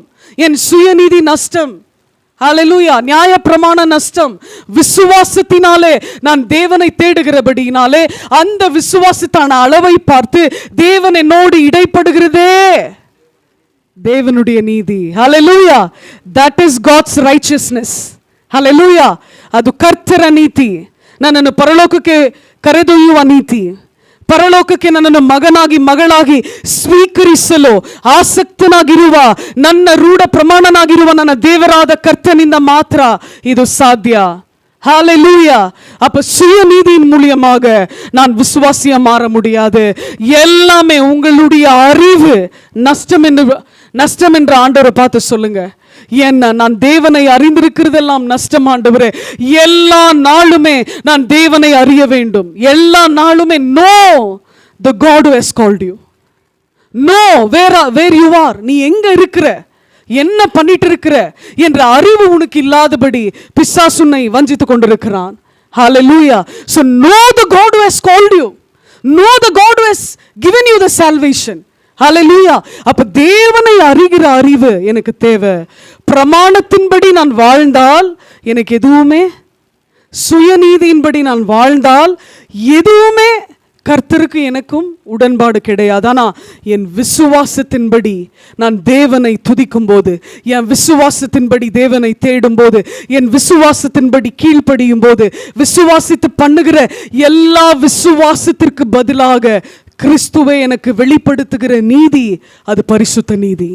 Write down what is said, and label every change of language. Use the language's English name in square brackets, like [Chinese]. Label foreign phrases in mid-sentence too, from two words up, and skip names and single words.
[Tamil] என் சுயநீதி நஷ்டம். ஹல்லேலூயா. நியாயப்பிரமாண நஷ்டம். விசுவாசத்தினாலே நான் தேவனை தேடுகிறபடியினாலே அந்த விசுவாசத்தான அளவை பார்த்து தேவன் என்னோடு இடைப்படுகிறதே தேவனுடைய நீதி. [English] ஹல்லேலூயா. That is God's righteousness. [Kannada] ಹಲ್ಲೆಲೂಯಾ. ಅದು ಕರ್ತರ ನೀತಿ, ನನ್ನನ್ನು ಪರಲೋಕಕ್ಕೆ ಕರೆದೊಯ್ಯುವ ನೀತಿ, ಪರಲೋಕಕ್ಕೆ ನನ್ನನ್ನು ಮಗನಾಗಿ ಮಗಳಾಗಿ ಸ್ವೀಕರಿಸಲು ಆಸಕ್ತನಾಗಿರುವ, ನನ್ನ ರೂಢ ಪ್ರಮಾಣನಾಗಿರುವ ನನ್ನ ದೇವರಾದ ಕರ್ತನಿಂದ ಮಾತ್ರ ಇದು ಸಾಧ್ಯ. [Tamil] ஹalleluya. அப்ப சுயநீதியின் மூலமாக நான் விசுவாசியா மாற முடியாது. எல்லாமே உங்களுடைய அறிவு நஷ்டம் என்று ஆண்டவரை பார்த்து சொல்லுங்க. என்ன, நான் தேவனை அறிந்திருக்கிறதெல்லாம் நஷ்டம் ஆண்டவரே. எல்லா நாளுமே நான் தேவனை அறிய வேண்டும். எல்லா நாளுமே [English] know the God who has called you. know where you are, [Tamil] நீ எங்க இருக்கிற, என்ன பண்ணிட்டு இருக்கிற என்ற அறிவு உனக்கு இல்லாதபடி பிசாசு உன்னை வஞ்சித்துக் கொண்டிருக்கிறான். [English] Hallelujah. So know the God who has called you. Know the God who has given you the salvation. [Tamil] Hallelujah. அப்ப தேவனை அறிகிற அறிவு எனக்கு தேவை. பிரமாணத்தின்படி நான் வாழ்ந்தால் எனக்கு எதுவுமே, சுயநீதியின்படி நான் வாழ்ந்தால் எதுவுமே கர்த்தருக்கு எனக்கும் உடன்பாடு கிடையாது. ஆனால் என் விசுவாசத்தின்படி நான் தேவனை துதிக்கும் போது, என் விசுவாசத்தின்படி தேவனை தேடும் போது, என் விசுவாசத்தின்படி கீழ்ப்படியும் போது, விசுவாசித்து பண்ணுகிற எல்லா விசுவாசத்திற்கு பதிலாக கிறிஸ்துவை எனக்கு வெளிப்படுத்துகிற நீதி, அது பரிசுத்த நீதி.